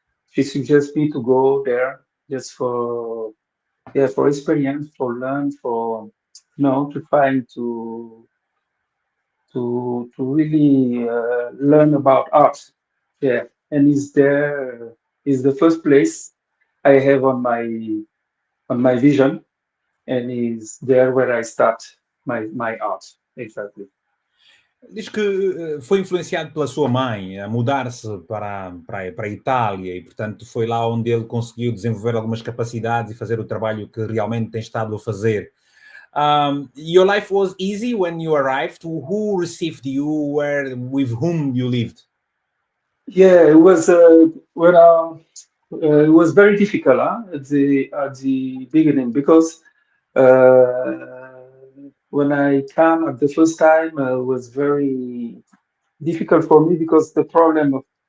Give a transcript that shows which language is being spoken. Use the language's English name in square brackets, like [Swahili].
[English] She suggests me to go there just for, yeah, for experience, for learn, for, to find to really learn about art. Yeah, and is the first place I have on my vision, and is there where I start my art. Exactly. [Portuguese] Diz que foi influenciado pela sua mãe a mudar-se para a Itália e, portanto, foi lá onde ele conseguiu desenvolver algumas capacidades e fazer o trabalho que realmente tem estado a fazer. [English] Your life was easy when you arrived. Who received you? With whom you lived? Yeah, it was it was very difficult at the beginning because uh, when I came at the first time, it was very difficult for me because the problem